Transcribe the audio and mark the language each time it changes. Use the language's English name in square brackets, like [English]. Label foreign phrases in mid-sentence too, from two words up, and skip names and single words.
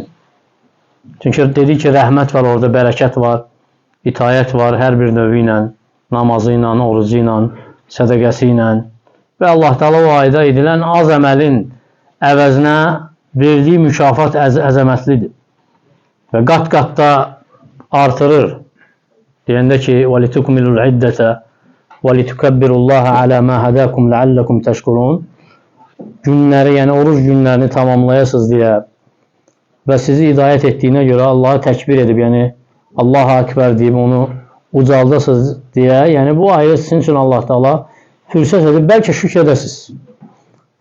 [Azerbaijani] Çünki dedik ki, rəhmət var orada, bərəkət var, itayət var hər bir növü ilə, namazı ilə, orucu ilə, sədəqəsi ilə. Və Allah Teala o ayda edilən az əməlin əvəzinə verdiyi mükafat əzəmətlidir. Və qat-qatda artırır. Deyəndə ki, [Arabic] وَلِتُكْمِلُوا الْعِدَّةَ وَلِتُكَبِّرُوا اللّٰهَ عَلَى مَا هَدَاكُمْ لَعَلَّكُمْ تَشْكُرُونَ. [Azerbaijani] Günləri, yəni oruc günlərini tamamlayasınız deyə və sizi hidayət etdiyinə görə Allahı təkbir edib, yəni [Arabic] الله أكبر [Azerbaijani] deyib onu ucaldasınız deyə, yəni bu ayı sizin üçün Allah Teala fürsət edib, bəlkə şükr edəsiniz.